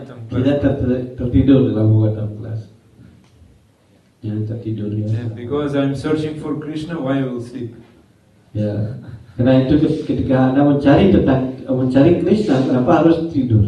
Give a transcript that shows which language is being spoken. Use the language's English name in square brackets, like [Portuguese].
[Indonesian] Tidak tertidur dalam Bhagavatam kelas. Jangan tertidur ya. [English] Yeah, because I'm searching for Krishna, why I will sleep? [Indonesian] Ya, karena itu ketika Anda mencari Krishna, kenapa harus tidur?